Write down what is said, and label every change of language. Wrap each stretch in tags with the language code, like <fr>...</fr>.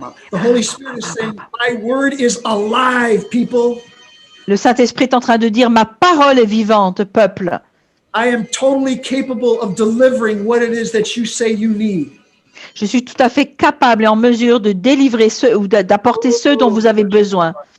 <en>The Holy Spirit is saying, my word is alive, people.</en> <fr>Le Saint-Esprit est en train de dire, ma parole est vivante, peuple.</fr> <en>I am totally capable of delivering what it is that you say you need.</en> <fr>Je suis tout à fait capable et en mesure de délivrer ceux ou d'apporter ceux dont vous avez besoin.</fr>